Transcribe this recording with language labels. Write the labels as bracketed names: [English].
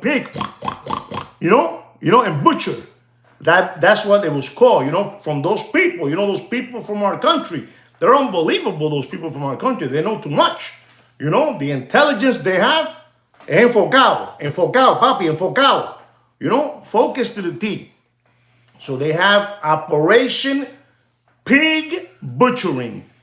[English] Pig, and butcher. That's what it was called, from those people, those people from our country. They're unbelievable, those people from our country. They know too much. The intelligence they have. [Spanish] Enfocado, papi, enfocado. [English] Focus to the T. So they have Operation Pig Butchering.